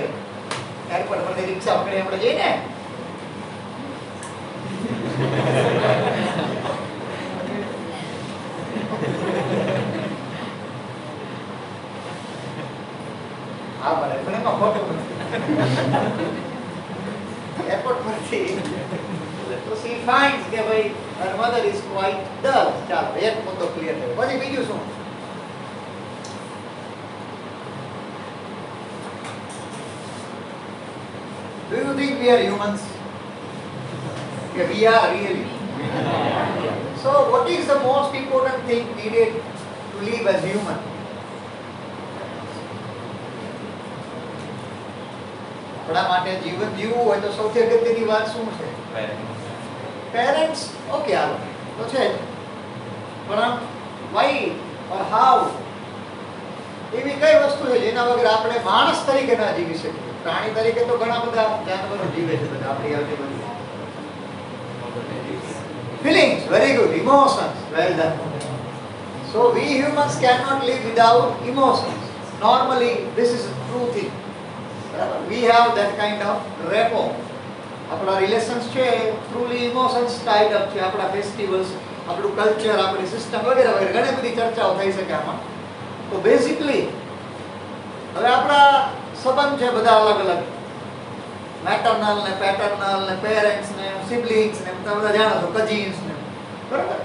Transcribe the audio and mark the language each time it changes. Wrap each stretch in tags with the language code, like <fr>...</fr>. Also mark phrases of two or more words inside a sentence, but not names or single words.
<gu>એરપોર્ટ પરથી રિક્ષા પકડી આપણે જઈએ ને, હા બરાબર, પણ એમાં ખોટું નથી. એરપોર્ટ પરથી તો</gu> <en>she finds</en> <gu>કે ભાઈ</gu> <en>her mother is quite dull.</en> <gu>ચાલો એક મુદ્દો ક્લિયર થયો. પછી બીજું શું?</gu> <en>Do you think we are humans? Yeah, we are really. So what is the most important thing needed to live as human?</en> <gu>આપણા માટે જીવન જીવવું હોય તો સૌથી અગત્યની વાત શું છે? પેરેન્ટ્સ. ઓકે હાલો તો છે જ, પણ</gu> <en>why or how?</en> <gu>એવી કઈ વસ્તુ છે જેના વગર આપણે માણસ તરીકે ના જીવી શકીએ? પ્રાણી તરીકે તો ઘણા બધા જાનવરો જીવે છે બધા આપણી આજુબાજુ.</gu> <en>Feelings, very good. Emotions, well done. So we humans cannot live without emotions. Normally, this is a true thing. We have that kind of rapport.</en> <gu>આપણા રિલેશન્સ છે</gu> <en>truly emotions tied up</en> <gu>છે. આપણા ફેસ્ટિવલ્સ, આપણું કલ્ચર, આપણી સિસ્ટમ વગેરે વગેરે ઘણી બધી ચર્ચાઓ થઈ શકે આમાં. તો બેઝિકલી હવે આપણા સંબંધ છે બધા અલગ અલગ, મેટર્નલ ને પેટર્નલ ને પેરેન્ટ્સ ને સિબ્લિંગ્સ ને તમે બધા જાણો છો, કઝિન્સ ને, બરાબર?</gu>